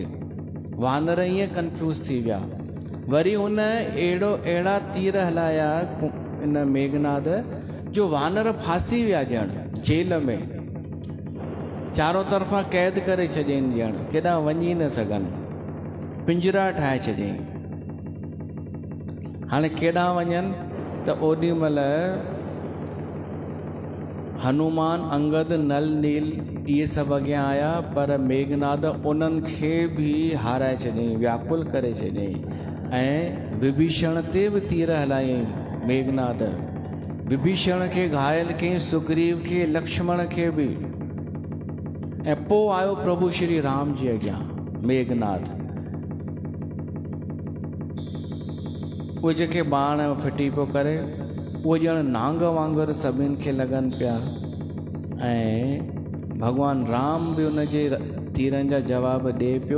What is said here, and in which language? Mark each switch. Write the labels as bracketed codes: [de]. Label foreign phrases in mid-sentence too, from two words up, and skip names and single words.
[sd] वानर ईअं कंफ्यूज़ थी विया। वरी हुन अहिड़ा तीर हलाया इन मेघनाद जो वानर फासी विया ॼण जेल में, चारों तरफ़ां क़ैद करे छॾियनि ॼण, केॾां वञी न सघनि, पिंजरा ठाहे छॾियईं। हाणे केॾां वञनि त ओॾी महिल हनुमान, अंगद, नल, नील इहे सभु अॻियां आया, पर मेघनाद उन्हनि खे बि हाराए छॾियईं, व्याकुल करे छॾियईं। ऐं विभीषण ते बि तीर हलायईं मेघनाद। विभीषण खे घायल कयईं, सुग्रीव खे, लक्ष्मण खे बि। ऐं पोइ आयो प्रभु श्री राम जी अॻियां मेघनाद। उहे जेके बाण फिटी पियो करे, उहे ॼण नांग वांगुरु सभिनि खे लॻनि पिया। ऐं भॻवान राम बि उन जे तीरनि जा जवाब ॾिए पियो।